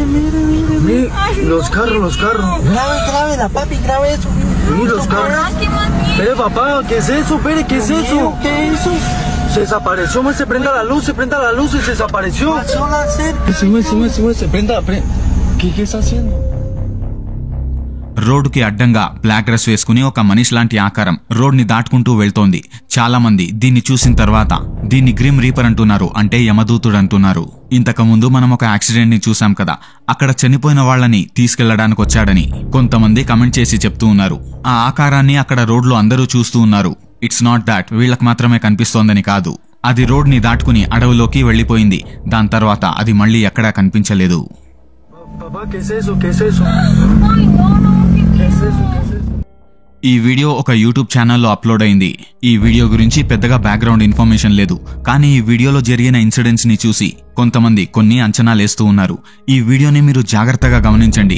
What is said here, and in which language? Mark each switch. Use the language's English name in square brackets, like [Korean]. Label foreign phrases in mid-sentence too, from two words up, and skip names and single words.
[Spanish] Mire, los carros. Grave, la papi, grave eso. Mire, los ¿Eso qué carros. Ay, qué más miedo. Espere, papá, ¿qué es eso? Espere, ¿qué es es? eso? ¿Qué es eso? Se desapareció, se prenda la luz y se desapareció. Pasó la cerca. Se prenda. ¿Qué está haciendo? [Telugu] రోడ్డుకి అడ్డంగా బ్లాక్ డ్రెస్ వేసుకుని ఒక మనిషి లాంటి ఆకారం రోడ్ ని దాటుకుంటూ వెళ్తోంది. చాలా మంది దీన్ని చూసిన తర్వాత దీన్ని [English] grim reaper [Telugu] అంటున్నారు, అంటే యమదూతుడు అంటున్నారు. ఇంతకు ముందు మనం ఒక యాక్సిడెంట్ ని చూసాం కదా, అక్కడ చనిపోయిన వాళ్ళని తీసుకెళ్లడానికి వచ్చాడని కొంతమంది కమెంట్ చేసి చెప్తూ ఉన్నారు. ఆ ఆకారాన్ని అక్కడ రోడ్లో అందరూ చూస్తూ ఉన్నారు. [English] it's not that [Telugu] వీళ్ళకి మాత్రమే కనిపిస్తోందని కాదు, అది రోడ్ ని దాటుకుని అడవిలోకి వెళ్లిపోయింది. దాని తర్వాత అది మళ్లీ ఎక్కడా కనిపించలేదు. [Spanish] Papá, ¿qué es eso? ¿Qué es eso? Ay, no. ¿Qué es eso? [Telugu] ఈ వీడియో ఒక యూట్యూబ్ ఛానల్లో అప్లోడ్ అయింది. ఈ వీడియో గురించి పెద్దగా [English] background information [Telugu] లేదు, కానీ ఈ వీడియోలో జరిగిన ఇన్సిడెంట్స్ ని చూసి కొంతమంది కొన్ని అంచనాలేస్తూ ఉన్నారు. ఈ వీడియోని మీరు జాగ్రత్తగా గమనించండి.